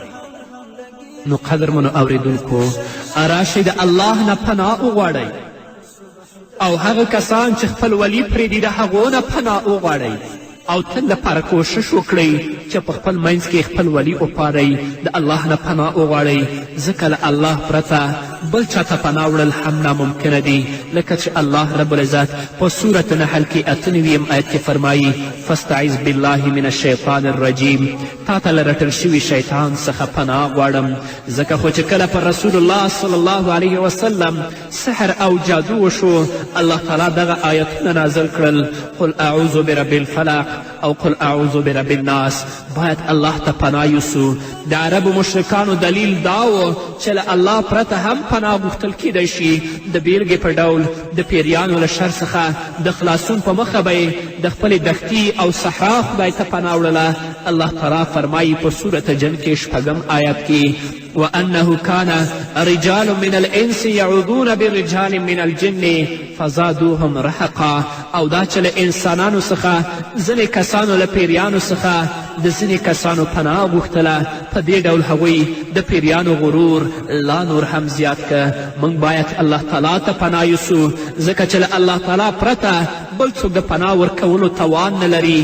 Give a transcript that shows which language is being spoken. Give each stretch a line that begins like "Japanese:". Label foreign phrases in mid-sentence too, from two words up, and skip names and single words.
Pashto: نو قدرمنو اوریدونکو راشئ د الله نه پناه وغواړئ او هغه کسان چې خپل ولی پرېږدي د هغو نه پناه وغواړئ او تل لپاره کوشش وکړئ چې په خپل منځ کې خپل ولی وپارئ، د الله نه پناه وغواړئ، ځکه له الله پرته بل چاته پناه وړل هم ناممکنه دي. لکه چې الله رب العزت په سورة نحل کې 98 آیت کې فرمایي
Arabic: فاستعذ بالله من الشیطان الرجیم.
Pashto: تا ته له رټل شوي شیطان څخه پناه غواړم. ځکه خو چې کله پر رسول الله
Arabic: صلی الله علیه وسلم
Pashto: سحر او جادو وشو، الله تعالی دغه آیتونه نازل کړل
Arabic: قل اعوذ برب الفلق
Pashto: او
Arabic: قل اعوذ برب الناس.
Pashto: باید الله ته پناه یوسو. د عربو مشرکانو دلیل دا و چې له الله پرته هم پناه غوښتل کیدی شي. د بیلګې په ډول د پیریانو له شر څخه د خلاصون په مخه به یې د خپلې دښتي او صحرا خدای ته پناه وړله. الله تعالی فرمایي په سورة جن کې 6 آیت کې
Arabic: وأنه كان رجال من الإنس يعوذون برجال من الجن فزادوهم رهقا.
Pashto: او دا چې له انسانانو څخه ځینې کسانو له پیریانو څخه د ځینې کسانو پناه غوښتله. په دې ډول هغوی د پیریانو غرور لا نور هم زیات که. موږ باید الله تعالی ته پناه یوسو، ځکه چې له الله تعالی پرته بل څوک د پناه ورکولو توان نه لري.